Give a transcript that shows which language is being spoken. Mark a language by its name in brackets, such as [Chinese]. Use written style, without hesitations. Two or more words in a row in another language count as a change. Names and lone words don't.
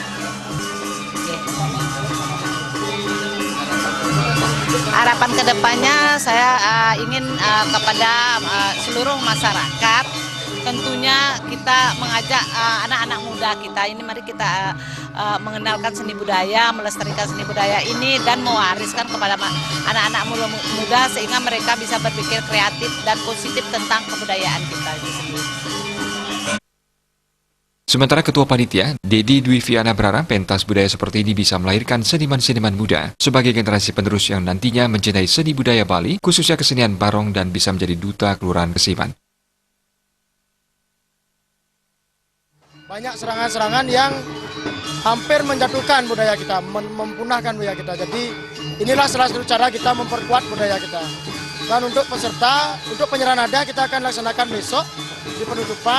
[Indonesian] Harapan kedepannya saya ingin kepada seluruh masyarakat, tentunya kita mengajak anak-anak muda kita ini, mari kita mengenalkan seni budaya, melestarikan seni budaya ini dan mewariskan kepada anak-anak muda sehingga mereka bisa berpikir kreatif dan positif tentang kebudayaan kita itu sendiri. Sementara Ketua Panitia, Dedi Dwi Viana berharap pentas budaya seperti ini bisa melahirkan seniman-seniman muda sebagai generasi penerus yang nantinya mencintai seni budaya Bali, khususnya kesenian barong dan bisa menjadi duta Kelurahan Kesiman. Banyak serangan-serangan yang hampir menjatuhkan budaya kita, mempunahkan budaya kita. Jadi inilah salah satu cara kita memperkuat budaya kita. Dan untuk peserta, untuk penyerahan nada kita akan laksanakan besok di penutupan.